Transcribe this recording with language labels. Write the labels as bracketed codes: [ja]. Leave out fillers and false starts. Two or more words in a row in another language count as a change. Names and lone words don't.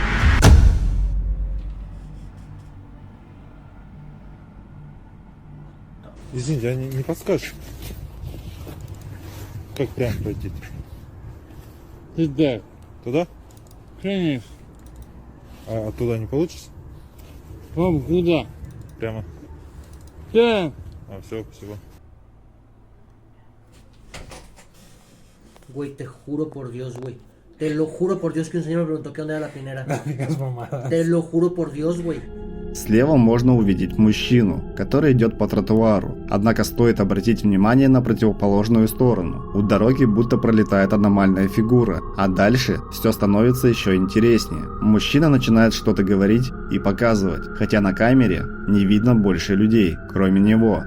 [ru] Извините, а не подскажешь, как прямо пройти? Туда. Туда? Конечно. А туда не получится? Вам куда? Прямо? Да. Все, спасибо. [es] Güey, te juro por Dios, güey. Te lo juro por Dios que un señor me preguntó qué onda era la pinera. Te lo juro por Dios, güey. [ru] Слева можно увидеть мужчину, который идет по тротуару. Однако стоит обратить внимание на противоположную сторону. У дороги будто пролетает аномальная фигура, а дальше все становится еще интереснее. Мужчина начинает что-то говорить и показывать, хотя на камере не видно больше людей, кроме него.